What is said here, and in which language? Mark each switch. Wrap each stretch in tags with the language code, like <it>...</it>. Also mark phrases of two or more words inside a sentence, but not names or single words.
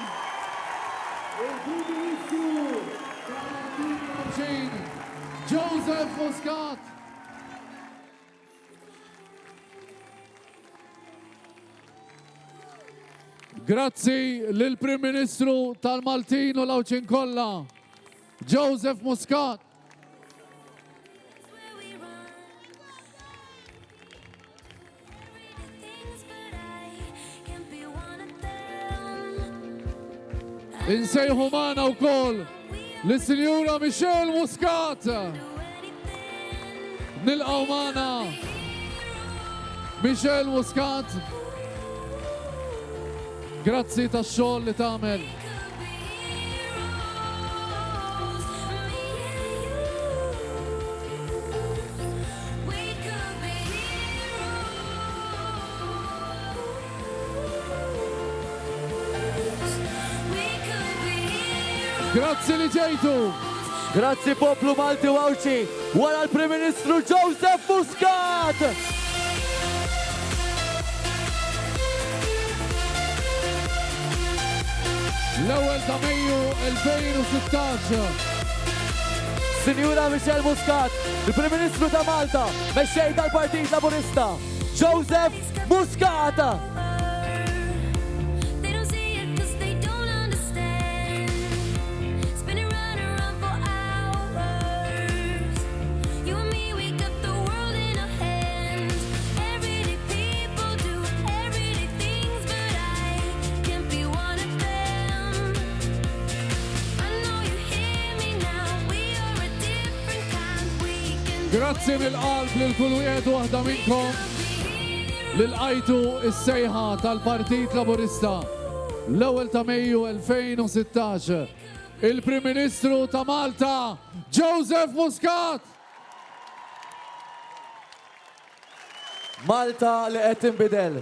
<mt>Il-Prim Ministru tal-Maltin Joseph Muscat. Grazzi lill-Prim Ministru tal-Maltin u l-Awċin kollha, Joseph Muscat.</mt> <en>where we run. Everything's but I can't be one of them.</en> <mt>Insejħu magħna wkoll lis-Sinjura Michelle Muscat.</mt> <en>Do anything.</en> <mt>Nilqgħu magħna Michelle Muscat. Grazzi tax-xogħol li tagħmel.</mt> <en>Could be heroes, me and you. We could be heroes. We could be heroes.</en> <mt>Grazzi li ġejtu. Grazzi poplu Malti u Awċi, wara l-Prim Ministru Joseph Muscat! L-ewwel ta' Mejju 2016. Sinjura Michelle Muscat, il-Prim Ministru ta' Malta, mexxej tal-Partit Laburista, Joseph Muscat!</mt> <en>They don't see it 'cause they don't understand. Spinning round and round for hours. You and me, we got the world in our hands. Everyday people do everyday things, but I can't be one of them. I know you hear me now. We are a different kind. We can do</en> <mt>Grazzi mill-qalb lil kull wieħed u waħda minnkom li lqajtu s-sejħa tal-Partit Laburista. L-ewwel ta' Mejju 2016. Il-Prim Ministru ta' Malta, Joseph Muscat. Malta li qed tinbidel.</mt>